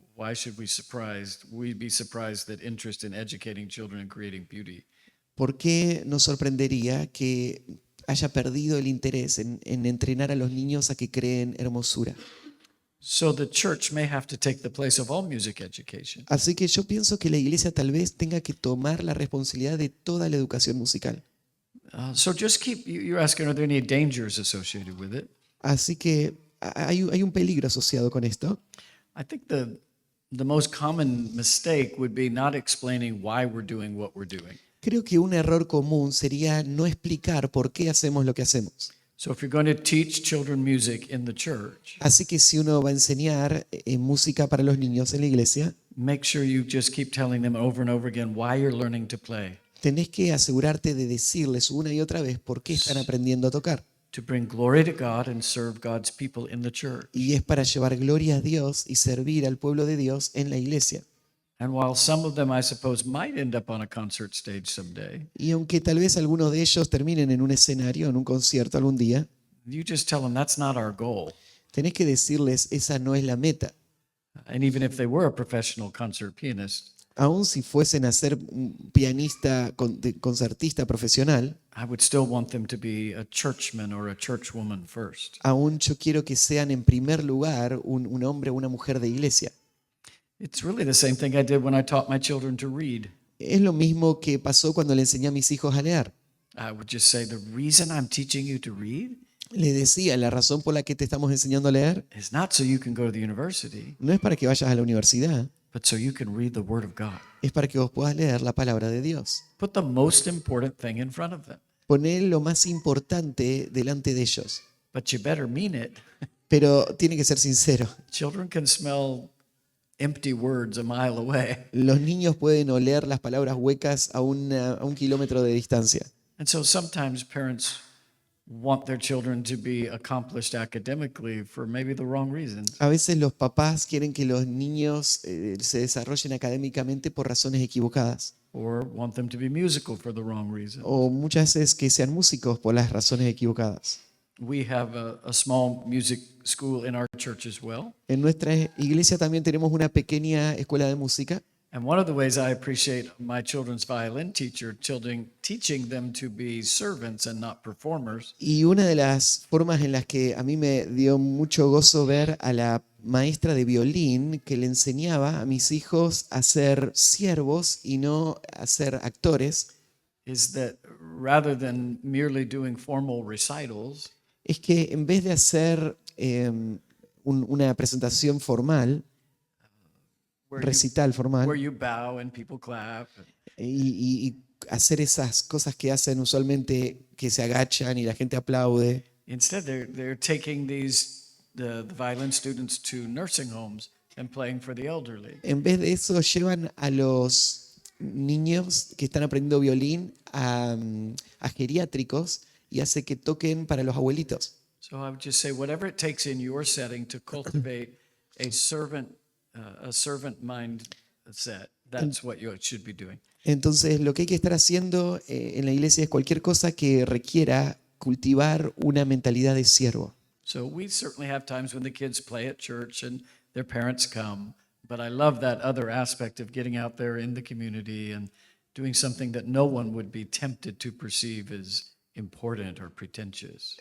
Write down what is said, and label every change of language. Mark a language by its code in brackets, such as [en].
[en] why should we be surprised that interest in educating children and creating beauty [es] ¿por qué nos sorprendería que haya perdido el interés en entrenar a los niños a que creen hermosura. [en] So the church may have to take the place of all music education. [es] Así que yo pienso que la iglesia tal vez tenga que tomar la responsabilidad de toda la educación musical. [en] So just keep, you're asking, are there any dangers associated with it? [es] Así que hay un peligro asociado con esto. [en] I think the most common mistake would be not explaining why we're doing what we're doing. [es] Creo que un error común sería no explicar por qué hacemos lo que hacemos. [en] So if you're going to teach children music in the church, [es] Así que si uno va a enseñar música para los niños en la iglesia, [en] make sure you just keep telling them over and over again why you're learning to play. [es] tenés que asegurarte de decirles una y otra vez por qué están aprendiendo a tocar. [en] To bring glory to God and serve God's people in the church. [es] Y es para llevar gloria a Dios y servir al pueblo de Dios en la iglesia. [en] And while some of them, I suppose, might end up on a concert stage someday, [es] Y aunque tal vez algunos de ellos terminen en un escenario, en un concierto algún día, [en] you just tell them that's not our goal. [es] tenés que decirles esa no es la meta. [en] And even if they were a professional concert pianist, [es] Aun si fuesen a ser un pianista, concertista profesional, [en] I would still want them to be a churchman or a churchwoman first. [es] aún yo quiero que sean en primer lugar un hombre o una mujer de iglesia. [en] It's really the same thing I did when I taught my children to read. [es] Es lo mismo que pasó cuando le enseñé a mis hijos a leer. [en] I would just say, the reason I'm teaching you to read [es] Le decía, la razón por la que te estamos enseñando a leer [en] is not so you can go to the university, [es] no es para que vayas a la universidad, [en] but so you can read the Word of God. [es] es para que vos puedas leer la palabra de Dios. [en] Put the most important thing in front of them, [es] Poné lo más importante delante de ellos, [en] but you better mean it. [es] pero tiene que ser sincero. [en] Children can smell empty words a mile away. [es] Los niños pueden oler las palabras huecas a un kilómetro de distancia. [en] And so sometimes parents want their children to be accomplished academically for maybe the wrong reasons. [es] A veces los papás quieren que los niños se desarrollen académicamente por razones equivocadas. [en] Or want them to be musical for the wrong reason. [es] O muchas veces que sean músicos por las razones equivocadas. [en] We have a small music school in our church as well. [es] En nuestra iglesia también tenemos una pequeña escuela de música. [en] And one of the ways I appreciate my children's violin teacher teaching them to be servants and not performers [es] Y una de las formas en las que a mí me dio mucho gozo ver a la maestra de violín que le enseñaba a mis hijos a ser siervos y no a ser actores, [en] is that rather than merely doing formal recitals, [es] es que en vez de hacer una presentación formal, recital formal, [en] where you bow and people clap, [es] y hacer esas cosas que hacen usualmente que se agachan y la gente aplaude, [en] instead they're taking the violin students to nursing homes and playing for the elderly. [es] en vez de eso llevan a los niños que están aprendiendo violín a geriátricos y hace que toquen para los abuelitos. [en] So I would just say, whatever it takes in your setting to cultivate a servant mindset, that's what you should be doing. [es] Entonces, lo que hay que estar haciendo en la iglesia es cualquier cosa que requiera cultivar una mentalidad de siervo. [en] So we certainly have times when the kids play at church and their parents come, but I love that other aspect of getting out there in the community and doing something that no one would be tempted to perceive as important or pretentious.